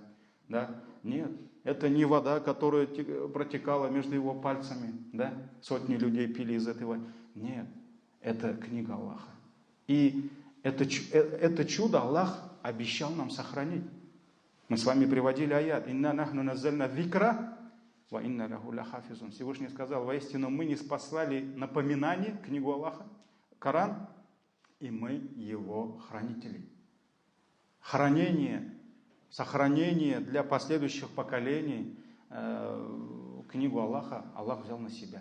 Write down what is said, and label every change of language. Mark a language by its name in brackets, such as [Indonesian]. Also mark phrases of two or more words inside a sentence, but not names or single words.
[Russian] Да? Нет, это не вода, которая протекала между его пальцами. Да? Сотни людей пили из этого. Нет, это книга Аллаха. И это чудо Аллах обещал нам сохранить. Мы с вами приводили аят. [Arabic] «إنا نحن نزلنا الذكر، وإنا له لحافظون». [Russian] Всевышний сказал: воистину мы ниспослали напоминание, книгу Аллаха, Коран, и мы его хранители. Сохранение для последующих поколений книгу Аллаха Аллах взял на себя.